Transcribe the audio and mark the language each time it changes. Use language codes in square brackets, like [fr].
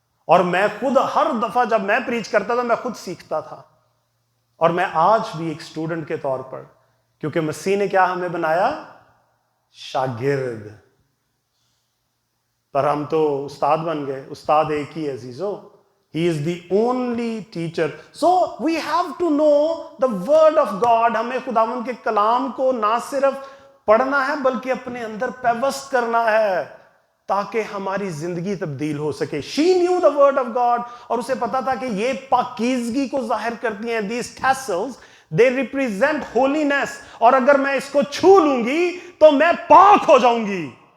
[hi] और मैं खुद हर दफा जब मैं प्रीच करता था, मैं खुद सीखता था। और मैं आज भी एक स्टूडेंट के तौर पर, क्योंकि मसीह ने क्या हमें बनाया? शागिर्द। पर हम तो उस्ताद बन गए। उस्ताद एक ही है अजीजों, [en] He is the only teacher. So we have to know the word of God. [hi] हमें खुदावंद के कलाम को ना सिर्फ पढ़ना है बल्कि अपने अंदर पेवस्त करना है, ताकि हमारी जिंदगी तब्दील हो सके। [en] She knew the word of God, [hi] और उसे पता था कि ये पाकीज़गी को जाहिर करती हैं। [en] These tassels, they represent holiness, [hi] और अगर मैं इसको छू लूंगी तो मैं पाक हो जाऊंगी।